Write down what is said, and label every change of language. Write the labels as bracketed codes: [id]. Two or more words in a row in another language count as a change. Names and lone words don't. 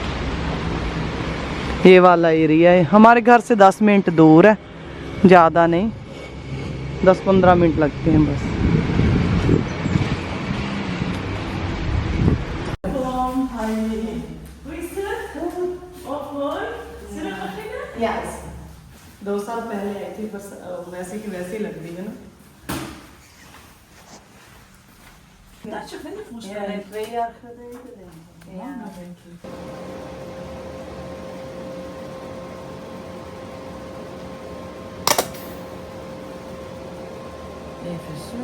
[hi] ये वाला एरिया है, हमारे घर से 10 मिनट दूर है, ज़्यादा नहीं, 10-15 मिनट लगते हैं बस। Yes. 2 साल पहले आई थी, बस वैसे की वैसे ही लग रही है ना। [nl] Dat je vinden volgens Ja, mij. 2 jaar geleden denk ik. Ja. Langer, denk ik. Even zo.